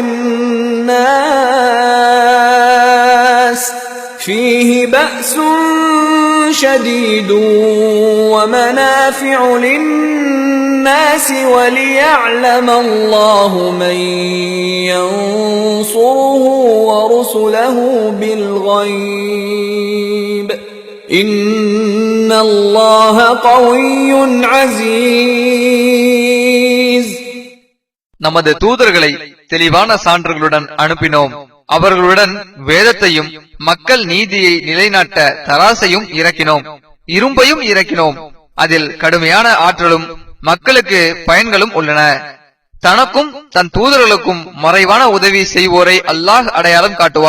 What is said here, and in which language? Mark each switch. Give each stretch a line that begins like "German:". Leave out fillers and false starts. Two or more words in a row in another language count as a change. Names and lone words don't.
Arabic: للناس وليعلم الله من ينصره ورسله بالغيب إن الله قوي عزيز.
Tamil: நமது தூதர்களை தெளிவான சான்றுகளுடன் அனுப்பினோம். அவர்களுடன் வேதத்தையும் மக்கள் நீதியை நிலைநாட்ட தராசையும் இறக்கினோம். இரும்பையும் இறக்கினோம். அதில் கடுமையான ஆற்றலும் மக்களுக்கு பயன்களும் உள்ளன. தனக்கும் தன் தூதர்களுக்கும் மறைவான உதவி செய்வோரை அல்லாஹ் அடையாளம் காட்டுவான்.